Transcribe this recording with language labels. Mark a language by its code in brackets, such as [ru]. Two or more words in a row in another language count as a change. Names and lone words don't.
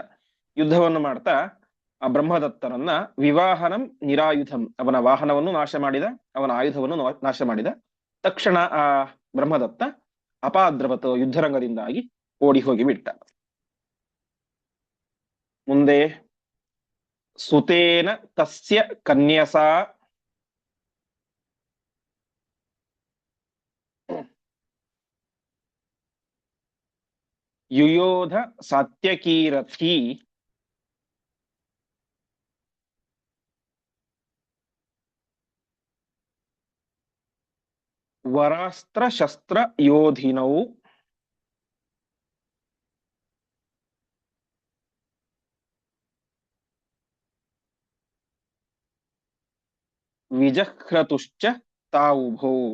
[kn] ಯುದ್ಧವನ್ನು ಮಾಡ್ತಾ ಆ ಬ್ರಹ್ಮದತ್ತನನ್ನ [sa] ವಿವಾಹನಂ ನಿರಾಯುಧಂ, [kn] ಅವನ ವಾಹನವನ್ನು ನಾಶ ಮಾಡಿದ, ಅವನ ಆಯುಧವನ್ನು ನಾಶ ಮಾಡಿದ. ತಕ್ಷಣ ಆ ಬ್ರಹ್ಮದತ್ತ ಅಪಾದ್ರವತ್, ಯುದ್ಧರಂಗದಿಂದಾಗಿ ಓಡಿ ಹೋಗಿ ಬಿಟ್ಟ. [sa] ಮುಂದೆ सुतेन तस्य कन्यसा युयोध सात्यकीरथी वरास्त्र शस्त्र योधिनौ विजह्रतुश्च तावुभौ।